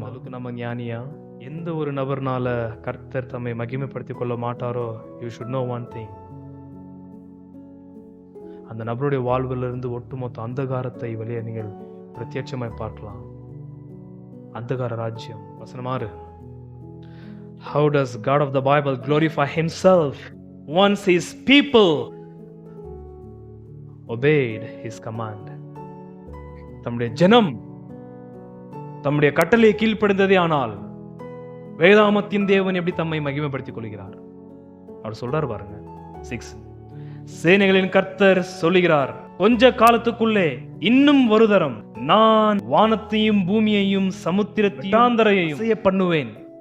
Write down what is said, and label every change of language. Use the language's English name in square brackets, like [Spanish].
[Tamil] அதுக்கு நம்ம ஞானியா? எந்த ஒரு நபர்னால கர்த்தர் தம்மை மகிமைப்படுத்திக் கொள்ள மாட்டாரோ, [English] You should know one thing. [Tamil] அந்த நபருடைய வாழ்விலிருந்து ஒட்டுமொத்த அந்தகாரத்தை வெளியே நீங்கள் பிரத்யட்சமாய் பார்க்கலாம். அந்தகார ராஜ்யம். வசனமாறு. [English] How does God of the Bible glorify himself once his people obeyed his command? [Tamil] தம்முடைய ஜனம் தம்முடைய கட்டளையை கீழ்ப்படிந்ததே. ஆனால் வேதாமத்தின் தேவன் எப்படி தம்மை மகிமைப்படுத்திக் கொள்கிறார்? அவர் சொல்றார் பாருங்க. 6, சேனைகளின் கர்த்தர் சொல்லுகிறார், கொஞ்ச காலத்துக்குள்ளே இன்னும் ஒரு தரம் நான் வானத்தையும் பூமியையும் சமுத்திரத்தையும் அசைய பண்ணுவேன்.